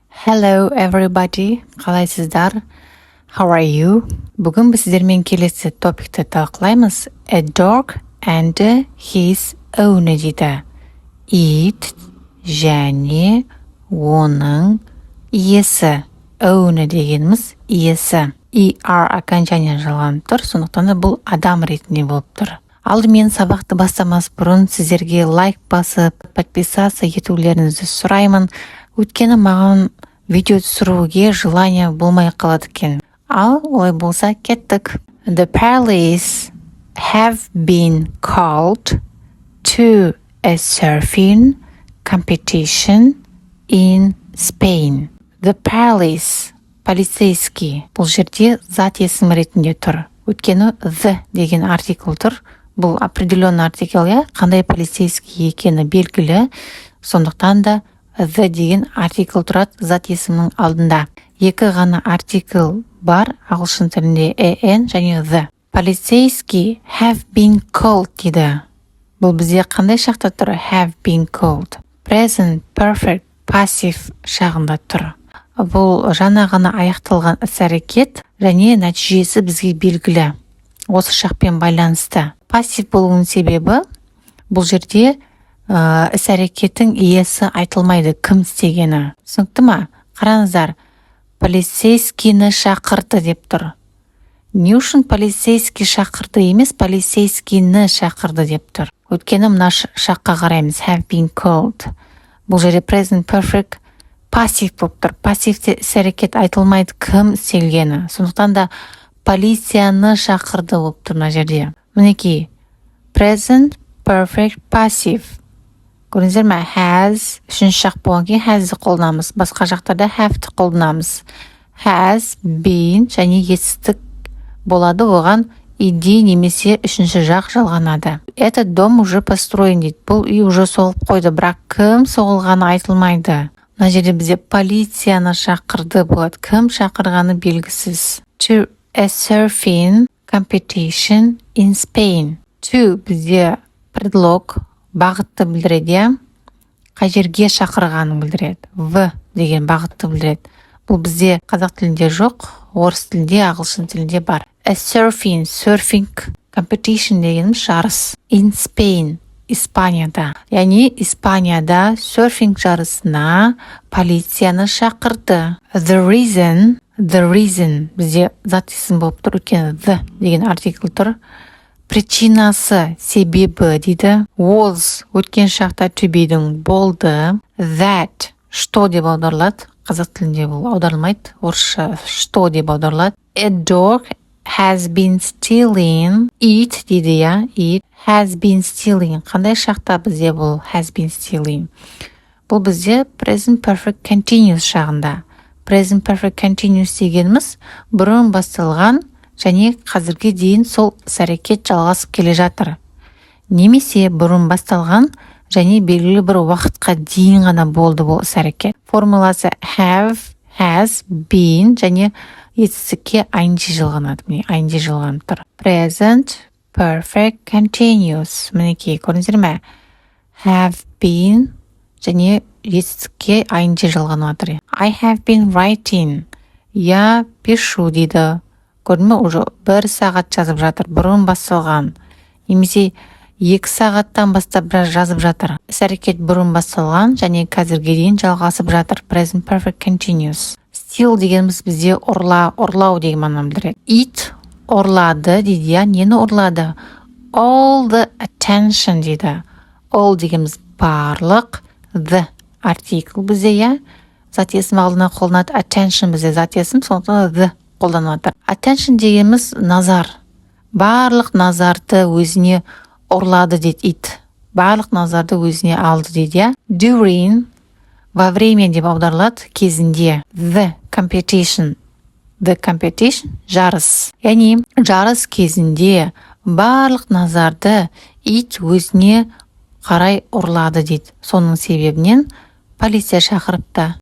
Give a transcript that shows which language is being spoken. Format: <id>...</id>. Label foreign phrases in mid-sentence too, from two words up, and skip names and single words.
<en>Hello everybody, қалайсыздар? How are you?</en> <kk>Бүгін біз сіздермен келесі топикті талқылаймыз.</kk> <en>A dog and his owner дейді.</en> <kk>Ит және оның иесі. Owner дегеніміз иесі. ER окончание жалғанып тұр, сондықтан да бұл адам ретінде болып тұр. Алдымен сабақты бастамас бұрын сіздерге лайк басып, подписаться етулеріңізді сұраймын. Өйткені маған видео түсіруге желание болмай қалады екен. Ал олай болса кеттік.</kk> <en>The police have been called to a surfing competition in Spain. The police,</en> <kk>полицейский. Бұл жерде зат есім ретінде тұр. Өйткені the деген артикл тұр. Бұл определенный артикл, қандай полицейский екені белгілі. Сондықтан да the деген артикл тұрады зат есімнің алдында. Екі ғана артикл бар ағылшын тілінде an және the.</kk> <en>Полицейский have been called дейді.</en> <kk>Бұл бізде қандай шақта тұр?</kk> <en>Have been called. Present perfect passive шағында тұр.</en> <kk>Бұл жаңа ғана аяқталған іс-әрекет және нәтижесі бізге белгілі. Осы шақпен байланысты. Пассив болуының себебі бұл жерде іс-әрекеттің иесі айтылмайды, кім істегені. Түсінікті ма? Қараңыздар, полицейскийні шақырды деп тұр. Не үшін полицейский шақырды емес, полицейскийні шақырды деп тұр. Өйткені мына шаққа қараймыз,</kk> <en>have been called.</en> <kk>Бұл жерде</kk> <en>present perfect</en> <kk>пассив болып тұр. Пассивте іс-әрекет айтылмайды, кім істелгені. Сондықтан да полицияны шақырды болып тұр мына жерде.</kk> <en>Мінекей, present perfect passive.</en> <kk>Көріңіздер ме? Has, үшінші шақ болған кейін has'ді қолданамыз. Басқа жақтарда have'ді қолданамыз.</kk> <en>Has been</en> <kk>және етістік болады, оған иди немесе үшінші жақ жалғанады.</kk> <ru>Этот дом уже построен дейді.</ru> <kk>Бұл үй уже соғылып қойды, бірақ кім соғылғаны айтылмайды. Мына жерде бізде полицияны шақырды болады. Кім шақырғаны белгісіз.</kk> <en>To a surfing competition in Spain.</en> <kk>To бізде предлог бағытты білдіреді, қай жерге шақырғанын білдіреді. В деген бағытты білдіреді. Бұл бізде қазақ тілінде жоқ, орыс тілінде, ағылшын тілінде бар.</kk> <en>A surfing competition дегеніміз жарыс. In Spain,</en> <kk>Испанияда. Яғни Испанияда серфинг жарысына полицияны шақырды.</kk> <en>The reason</en> <kk>бізде зат есім болып тұр, өйткені the деген артикл тұр. Причинасы, себебі дейді. Was, өткен шақта</kk> <en>to be-</en> <kk>дің болды. That, что деп аударылады. Қазақ тілінде бұл аударылмайды. Орысша что деп аударылады.</kk> <en>A dog has been stealing. It дейді, it has been stealing.</en> <kk>Қандай шақта бізде бұл</kk> <en>has been stealing?</en> <kk>Бұл бізде</kk> <en>present perfect continuous</en> <kk>шағында.</kk> <en>Present perfect continuous</en> <kk>дегеніміз бұрын басталған және қазірге дейін сол іс-әрекет жалғасып келе жатыр. Немесе бұрын басталған және белгілі бір уақытқа дейін ғана болды бұл іс-әрекет. Формуласы have, has, been және етістікке ing жалғанады. Ing жалғанып тұр.</kk> <en>Present perfect continuous.</en> <kk>Мінекей, көрдіңіздер ме?</kk> <en>Have been</en> <kk>және етістікке ing жалғанып тұр.</kk> <en>I have been writing.</en> <ru>Я пишу дейді.</ru> <kk>Көрдің ме, уже 1 сағат жазып жатыр, бұрын басталған. Немесе 2 сағаттан бастап жазып жатыр. Іс-әрекет бұрын басталған және қазірге дейін жалғасып жатыр.</kk> <en>Present perfect continuous.</en> <kk>Steal дегеніміз бізде ұрлау деген мағынаны білдіреді. It ұрлады дейді, нені ұрлады?</kk> <en>All the attention</en> <kk>дейді. All дегеніміз барлық, the артикл бізде, зат есім алдына қолданады. Attention бізде зат есім, сондықтан the қолданады. Attention дегеніміз назар. Барлық назарды өзіне ұрлады дейді it. Барлық назарды өзіне алды дейді. During,</kk> <ru>во время</ru> <kk>деп аударылады, кезінде.</kk> <en>The competition,</en> <kk>жарыс. Яғни жарыс кезінде барлық назарды it өзіне қарай ұрлады дейді. Соның себебінен полиция шақырыпты.</kk>